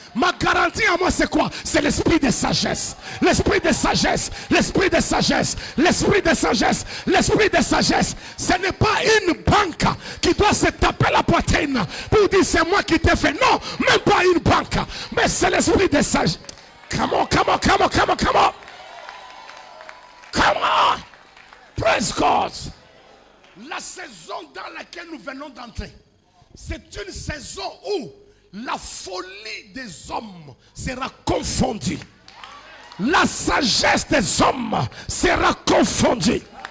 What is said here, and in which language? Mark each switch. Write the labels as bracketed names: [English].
[French] Ma garantie à moi c'est quoi? C'est l'esprit de sagesse. L'esprit de sagesse. L'esprit de sagesse. L'esprit de sagesse. L'esprit de sagesse. Ce n'est pas une banque qui doit se taper la poitrine pour dire c'est moi qui t'ai fait. Non, même pas une banque. Mais c'est l'esprit de sagesse. [English] Come on, come on, come on, come on, come on. Come on. Praise God. [French] La saison dans laquelle nous venons d'entrer, c'est une saison où la folie des hommes sera confondue. La sagesse des hommes sera confondue.